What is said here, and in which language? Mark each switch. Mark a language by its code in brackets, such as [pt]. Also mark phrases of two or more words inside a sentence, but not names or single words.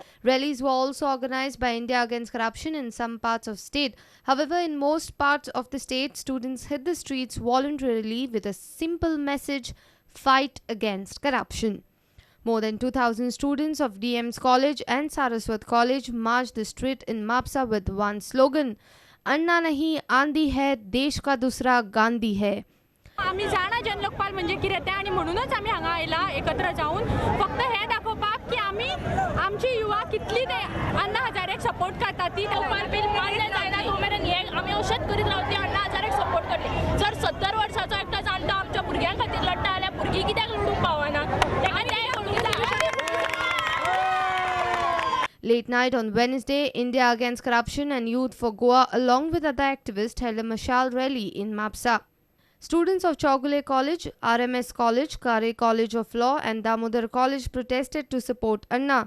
[en] Rallies were also organized by India Against Corruption in some parts of state. However, in most parts of the state, students hit the streets voluntarily with a simple message: fight against corruption. More than 2,000 students of DM's College and Saraswat College marched the street in Mapsa with one slogan: [hi] अन्ना नहीं आंधी है, देश का दूसरा गांधी है. [kok] आम्ही जाणा जनलोकपाल म्हणजे कितें तें आनी म्हणूनच आमी हांगा आयला एकत्र जावन फक्त हे दाखोवपाक की आमी आमची युवा कितली ते अण्णा हजारेक सपोर्ट करता ती लोकपाल बील मान्य जायना तो मेरेन हे आमी अशेंच करीत रावतली अण्णा हजारेक सपोर्ट करतली जर 70 वर्साचो एकटो जाणटो आमच्या भुरग्यां खातीर लढटा जाल्यार भुरगीं कित्याक लढूंक पावना [en] Late night on Wednesday, India Against Corruption and Youth for Goa along with other activists held a mashal rally in Mapsa. Students of Chaugule College, RMS College, Kare College of Law and Damodar College protested to support Anna.